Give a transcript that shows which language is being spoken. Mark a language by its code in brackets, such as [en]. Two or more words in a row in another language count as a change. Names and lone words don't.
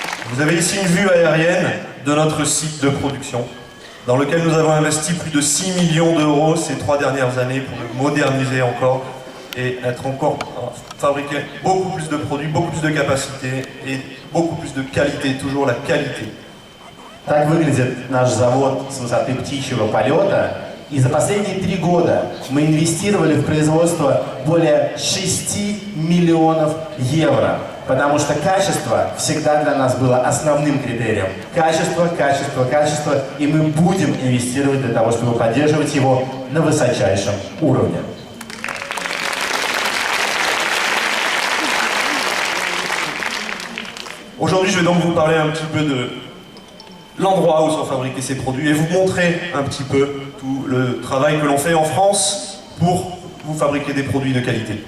[fr] Vous avez ici une vue aérienne de notre site de production, dans lequel nous avons investi plus de 6 millions d'euros ces 3 dernières années pour le moderniser encore et être encore fabriquer beaucoup plus de produits, beaucoup plus de capacité et beaucoup plus de qualité, toujours la qualité. [ru] Так выглядит наш завод с высоты птичьего полета. И за последние 3 года мы инвестировали в производство более 6 миллионов евро. Потому что качество всегда для нас было основным критерием. Качество, качество, качество. И мы будем инвестировать для того, чтобы поддерживать его на высочайшем уровне. [fr] Aujourd'hui, je vais donc vous parler un petit peu de l'endroit où sont fabriqués ces produits et vous montrer un petit peu tout le travail que l'on fait en France pour vous fabriquer des produits de qualité.